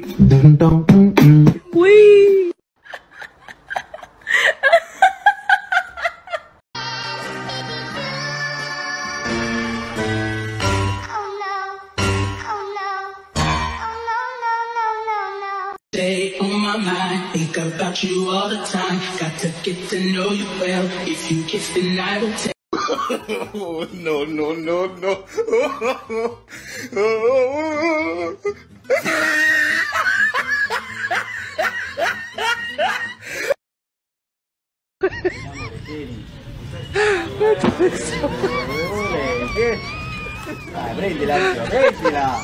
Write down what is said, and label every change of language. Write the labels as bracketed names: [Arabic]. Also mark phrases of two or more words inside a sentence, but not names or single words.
[English] Dun dun Wee. Stay on my mind, think about you all the time. Got to get to know you well. If you kiss, then I will tell. oh, no, no, no, no. Oh, [Italian] Dai, prendila, prendila!